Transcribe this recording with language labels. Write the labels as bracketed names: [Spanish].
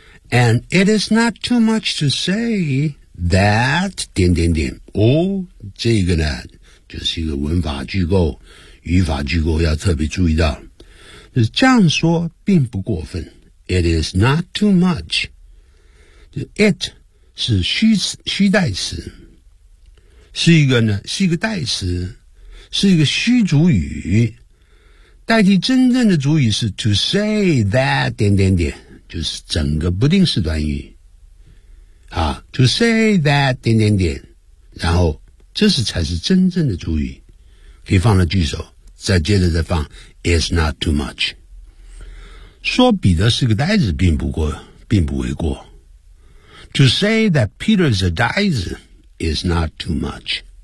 [English] And it is not too much to say that, [Chinese] 点点点。哦这个呢就是一个文法句构语法句构要特别注意到。就是这样说并不过分。 [English] It is not too much. [Chinese] It 是虚代词，是一个代词，是一个虚主语，代替真正的主语是 [English] to say that [Chinese] 点点点，就是整个不定式短语啊， to say that 点点点，然后这是才是真正的主语，可以放到句首，再接着再放 [English] is not too much。 [Chinese] 说彼得是个呆子并不为过。 [English] To say that Peter is a dice is not too much。